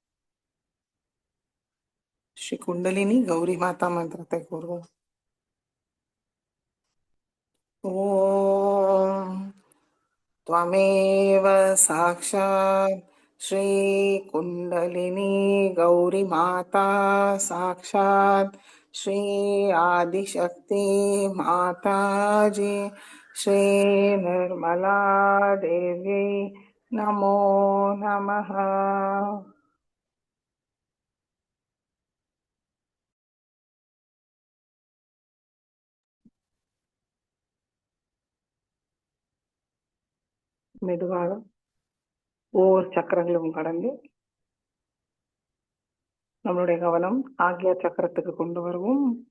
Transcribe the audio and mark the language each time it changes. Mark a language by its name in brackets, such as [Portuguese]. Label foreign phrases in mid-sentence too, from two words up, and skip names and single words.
[Tamil] ஸ்ரீ குண்டலினி கௌரி மாதா மந்திரத்தை கூறுவோம். [Sanskrit] ஓம் त्वमेव साक्षात् श्री कुंडलिनी गौरी माता साक्षात श्री आदिशक्ति माता जी श्री निर्मला देवी नमो नमः. [Tamil] மெதுவாக ஒவ்வொரு சக்கரங்களும் கடந்து நம்மளுடைய கவனம் ஆக்ஞா சக்கரத்துக்கு கொண்டு வருவோம்.